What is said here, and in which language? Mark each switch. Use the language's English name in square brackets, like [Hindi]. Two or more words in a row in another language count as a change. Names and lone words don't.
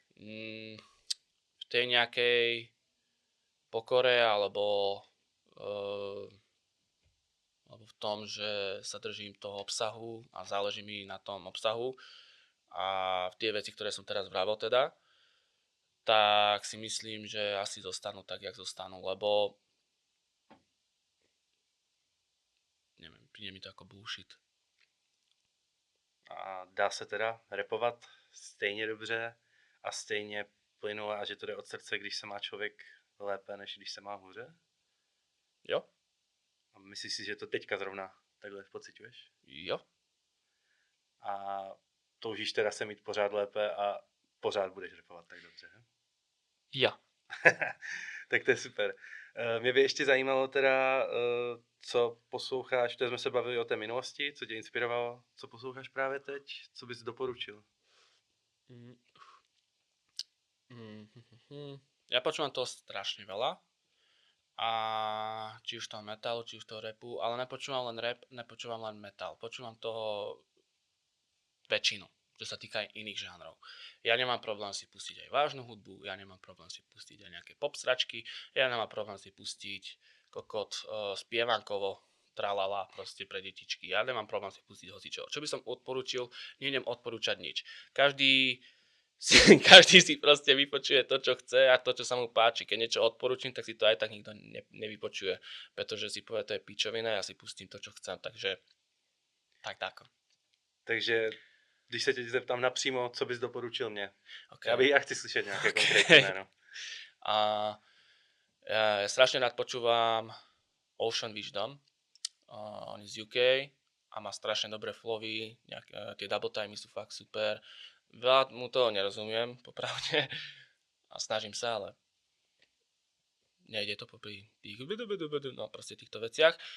[Slovak] v tej nejakej pokore, alebo v tom, že sa držím toho obsahu a záleží mi na tom obsahu a v tie veci, ktoré som teraz vravel teda, tak si myslím, že asi zostanú tak, jak zostanú, lebo neviem, príde mi to ako bullshit. [Czech] A dá se teda rapovat stejně dobře a stejně plynule a že to jde od srdce, když se má člověk lépe, než když se má hůře? Jo. A myslíš si, že to teďka zrovna takhle pociťuješ? Jo. A toužíš teda se mít pořád lépe a pořád budeš rapovat tak dobře, he? Jo. Tak to je super. Mě by ještě zajímalo teda, co posloucháš, to jsme se bavili o té minulosti, co tě inspirovalo, co posloucháš právě teď, co bys doporučil? [Slovak] Ja počúvam toho strašne veľa. A či už toho metalu, či už toho rapu, ale nepočúvam len rap, nepočúvam len metal. Počúvam toho väčšinu, čo sa týka aj iných žánrov. Ja nemám problém si pustiť aj vážnu hudbu, ja nemám problém si pustiť aj nejaké pop sračky, ja nemám problém si pustiť kokot spievankovo, tralala, proste pre detičky. Ja nemám problém si pustiť hocičo. Čo by som odporučil, nejdem odporúčať nič. Každý si proste vypočuje to, čo chce a to, čo sa mu páči. Keď niečo odporúčim, tak si to aj tak nikto nevypočuje, pretože si povie, to je pičovina, ja si pustím to, čo chcem, takže tak. [Czech] Takže když se tě zeptám napřímo, co bys doporučil mě? Okay. Já chci slyšet nějaké konkrétní jméno. [Slovak] Ja strašne rád počúvam Ocean Wisdom. On je z UK a má strašne dobré flowy, tie [English] double timey [Slovak] sú fakt super. Veľa mu toho nerozumiem, popravde, a snažím sa, ale nejde to popri tých, no proste týchto veciach.